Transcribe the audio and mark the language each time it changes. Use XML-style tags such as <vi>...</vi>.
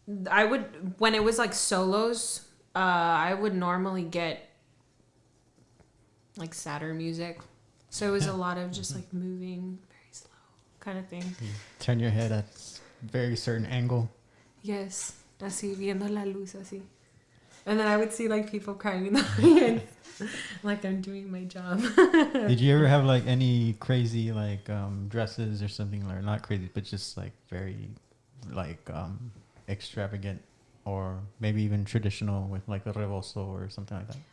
<en>I would, when it was like solos, I would normally get like sadder music. So it was a lot of just like moving very slow kind of thing. You turn your head at a very certain angle.</en> <es>Yes, así, viendo la luz, así.</es> <en>And then I would see like people crying in the audience, like I'm doing my job. Did you ever have like any crazy like dresses or something, or not crazy, but just like very like extravagant, or maybe even traditional with like a rebozo or something like that?</en>